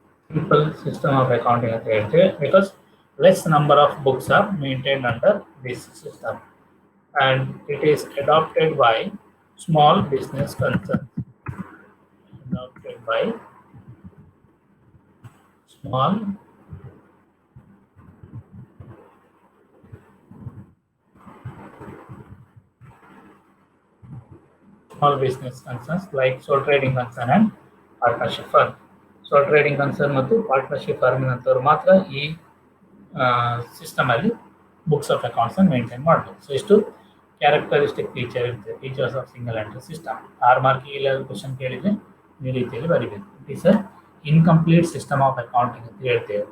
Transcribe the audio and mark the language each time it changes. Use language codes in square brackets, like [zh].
[en] simple system of accounting [kn] ಅಂತ ಹೇಳ್ತೀವಿ [en] Because less number of books are maintained under this system and it is adopted by small business concerns. Adopted by small business concerns like sole trading concern and partnership firm. [kn] Sole trading concern ಮತ್ತು partnership firm ನಂತವರು ಮಾತ್ರ ಈ system ಅಲ್ಲಿ books of accounts ಅನ್ನು maintain ಮಾಡಬೇಕು. So ಇಷ್ಟು characteristic feature ಇರುತ್ತೆ, features of single entry system. 6 ಮಾರ್ಕಿಗೆ ಇಲ್ಲ question ಕೇಳಿದ್ರೆ ಈ ರೀತಿಯಲ್ಲಿ ಬರೀಬೇಕು. [en] it is a incomplete system of accounting [kn] ಅಂತ ಹೇಳ್ತೇವೆ.